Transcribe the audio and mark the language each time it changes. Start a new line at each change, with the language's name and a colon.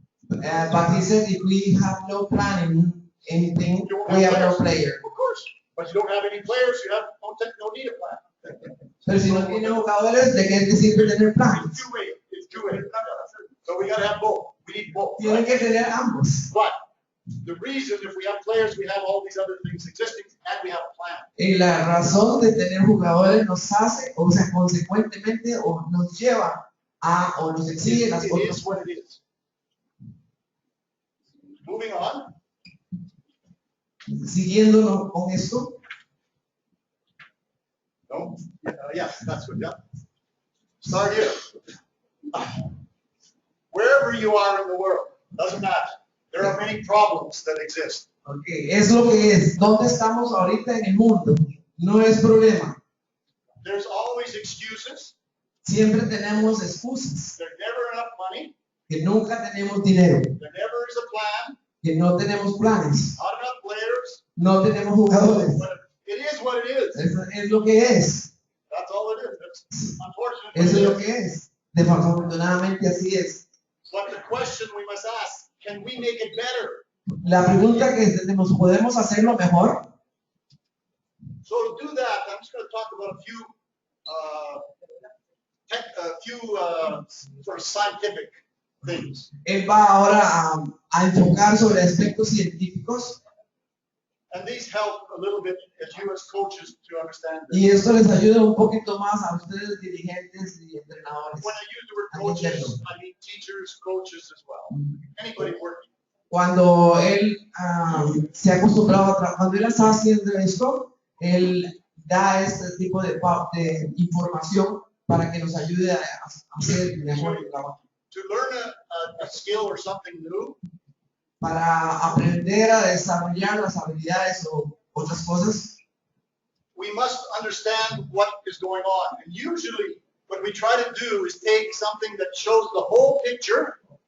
English: But he said if we have no plan in anything, we have no player. Of course, but you don't have any players, you have no need a plan.
Spanish: Pero si no tiene jugadores, ¿de qué te sirve tener planes?
English: It's two-way. So we gotta have both. We need both.
Spanish: Tienen que tener ambos.
English: But the reason, if we have players, we have all these other things existing, and we have a plan.
Spanish: Y la razón de tener jugadores nos hace, o sea, consecuentemente, o nos lleva o nos exige las
English: It
Spanish: otras
English: is what it is. Moving on.
Spanish: Siguiéndolo con esto,
English: No? Yes, that's good, yeah. Start here. Wherever you are in the world, doesn't matter. There are many problems that exist.
Spanish: okay, es lo que es. ¿Dónde estamos ahorita en el mundo? No es problema.
English: There's always excuses.
Spanish: Siempre tenemos excusas,
English: There's never enough money.
Spanish: que nunca tenemos dinero,
English: There never is a plan.
Spanish: que no tenemos planes,
English: Not enough players.
Spanish: no tenemos jugadores.
English: But it is what it is.
Spanish: Eso es lo que es.
English: That's all it is. It's unfortunate.
Spanish: Eso es lo
English: But it is.
Spanish: que es. Desafortunadamente así es.
English: But the question we must ask, can we make it better?
Spanish: La pregunta que tenemos, ¿podemos hacerlo mejor?
English: So to do that, I'm just going to talk about a few sort of scientific things.
Spanish: Él va ahora a enfocar sobre aspectos científicos
English: And these help a little bit as you as coaches to understand this.
Spanish: y esto les ayuda un poquito más a ustedes dirigentes y entrenadores.
English: When I use the word coaches, I mean teachers, coaches as well. Anybody working.
Spanish: Cuando él se ha acostumbrado a trabajar, cuando él está haciendo esto, él da este tipo de información para que nos ayude a hacer mejor el trabajo.
English: To learn a skill or something new,
Spanish: Para aprender a desarrollar las habilidades o otras cosas,
English: we must understand what is going on. And usually what we try to do is take something that shows the whole picture